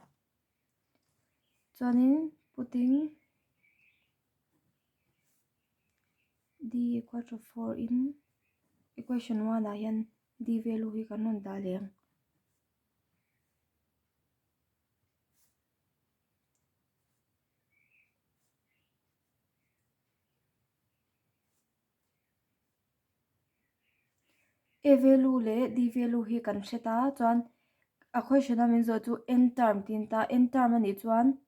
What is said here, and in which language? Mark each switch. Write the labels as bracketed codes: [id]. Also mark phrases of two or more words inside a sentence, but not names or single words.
[lus] chuanin [en] putting d equal to 4 in equation 1 [lus] ah hian [en] d value [lus] hi kan rawn dah leng a value le [en] d value [lus] hi kan hreta chuan a question a min zo chu [en] n term [lus] tin ta [en] n term [lus] ani chuan